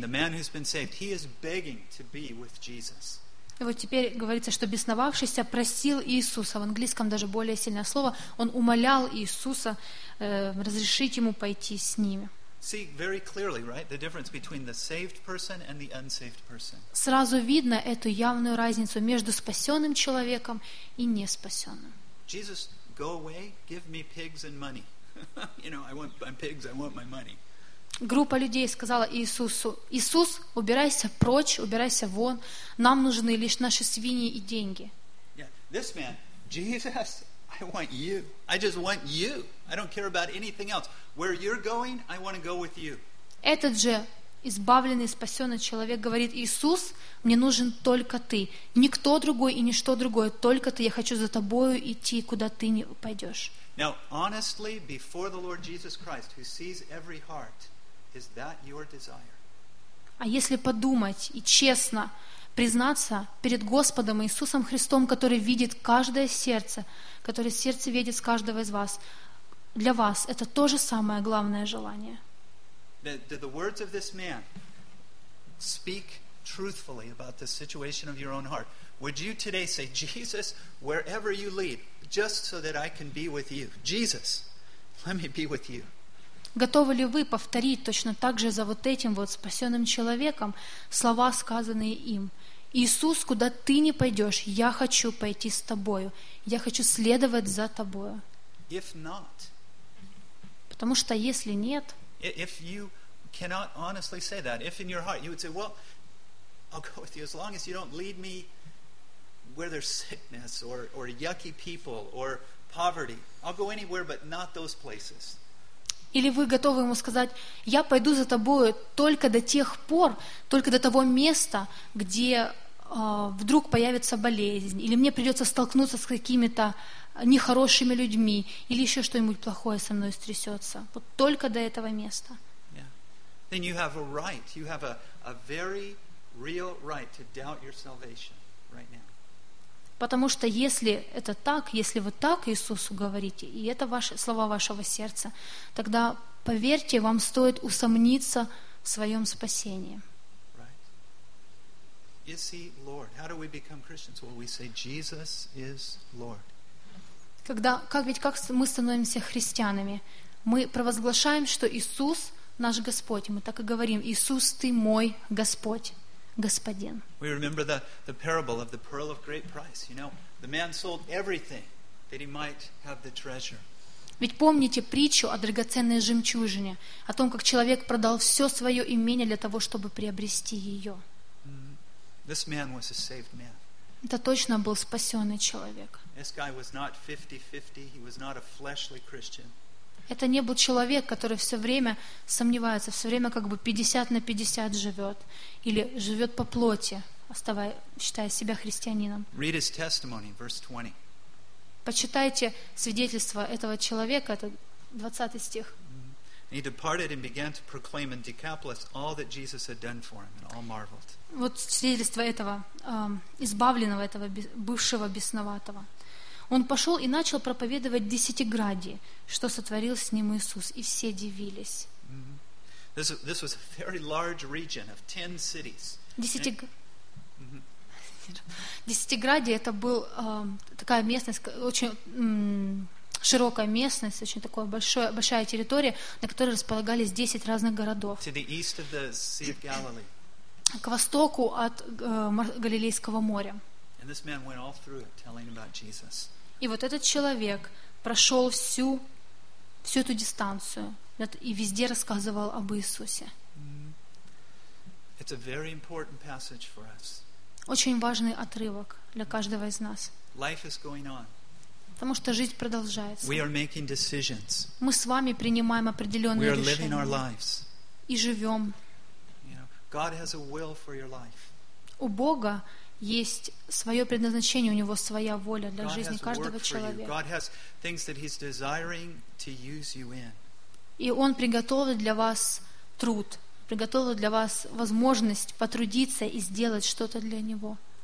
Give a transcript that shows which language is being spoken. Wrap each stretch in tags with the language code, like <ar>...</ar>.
<en>The man who's been saved, he is begging to be with Jesus.</en> <ru>И вот теперь говорится, что бесновавшийся просил Иисуса. В английском даже более сильное слово. Он умолял Иисуса разрешить ему пойти с ними.</ru> <en>See very clearly, right? The difference between the saved person and the unsaved person.</en> <ru>Сразу видно эту явную разницу между спасенным человеком и неспасенным.</ru> <en>Jesus, go away. Give me pigs and money. You know, I want my pigs, I want my money.</en> <ru>Группа людей сказала Иисусу: «Иисус, убирайся прочь, убирайся вон. Нам нужны лишь наши свиньи и деньги».</ru> <en>Yeah, this man, Jesus, I want you. I just want you. I don't care about anything else. Where you're going, I want to go with you.</en> <ru>Этот же избавленный, спасенный человек говорит: «Иисус, мне нужен только ты. Никто другой и ничто другое, только ты. Я хочу за тобою идти, куда ты не пойдешь».</ru> <en>Now, honestly, before the Lord Jesus Christ, who sees every heart, is that your desire?</en> <ru>А если подумать и честно признаться перед Господом Иисусом Христом, который видит каждое сердце, который сердце видит с каждого из вас, для вас это то же самое главное желание?</ru> <en>The words of this man speak truthfully about the situation of your own heart. Would you today say, Jesus, wherever you lead, just so that I can be with you. Jesus, let me be with you.</en> <ru>Готовы ли вы повторить точно так же за вот этим вот спасенным человеком слова, сказанные им? Иисус, куда ты не пойдешь, я хочу пойти с тобою. Я хочу следовать за тобою.</ru> <en>If not,</en> <ru>потому что если нет,</ru> <en>if you cannot honestly say that, if in your heart you would say, well, I'll go with you as long as you don't lead me where there's sickness or yucky people or poverty. I'll go anywhere, but not those places.</en> <ru>Или вы готовы ему сказать: я пойду за тобою только до тех пор, только до того места, где вдруг появится болезнь, или мне придется столкнуться с какими-то нехорошими людьми, или еще что-нибудь плохое со мной стрясется. Вот только до этого места.</ru> <en>Then you have a right. You have a very real right to doubt your salvation right now.</en> <ru>Потому что если это так, если вы так Иисусу говорите, и это ваши слова вашего сердца, тогда, поверьте, вам стоит усомниться в своем спасении.</ru> <en>Right. Is he Lord? How do we become Christians? Well, we say Jesus is Lord.</en> <ru>Как мы становимся христианами? Мы провозглашаем, что Иисус наш Господь. Мы так и говорим: Иисус, ты мой Господь. Господин.</ru> <en>We remember the parable of the pearl of great price. You know, The man sold everything that he might have the treasure.</en> <ru>Ведь помните притчу о драгоценной жемчужине, о том, как человек продал все свое имение для того, чтобы приобрести ее.</ru> <en>This man was a saved man.</en> <ru>Это точно был спасенный человек.</ru> <en>This guy was not 50-50. He was not a fleshly Christian.</en> <ru>Это не был человек, который все время сомневается, все время как бы 50 на 50 живет или живет по плоти, считая себя христианином.</ru> <en>Read his testimony, verse 20.</en> <ru>Почитайте свидетельство этого человека, это 20 стих.</ru> <en>He departed and began to proclaim in Decapolis all that Jesus had done for him, and all marveled.</en> <ru>Вот свидетельство этого избавленного, этого бывшего бесноватого. Он пошел и начал проповедовать в Десятиграде, что сотворил с ним Иисус, и все дивились. Mm-hmm.</ru> <en>This was a very large region of 10 cities.</en> <ru>Десятиграде это был такая местность, очень широкая местность, очень такая большая территория, на которой располагались 10 разных городов.</ru> <en>To the east of the Sea of Galilee.</en> <ru>К востоку от Галилейского моря.</ru> <en>And this man went all through it, telling about Jesus.</en> <ru>И вот этот человек прошел всю эту дистанцию и везде рассказывал об Иисусе.</ru> <en>It's a very important passage for us.</en> <ru>Очень важный отрывок для каждого из нас.</ru> <en>Life is going on.</en> <ru>Потому что жизнь продолжается.</ru> <en>We are making decisions.</en> <ru>Мы с вами принимаем определенные решения.</ru> <en>We are living our lives.</en> <ru>И живем.</ru> <en>You know, God has a will for your life.</en> <ru>У Бога есть свое предназначение, у Него своя воля для жизни каждого человека. И Он приготовил для вас труд, приготовил для вас возможность потрудиться и сделать что-то для Него.</ru>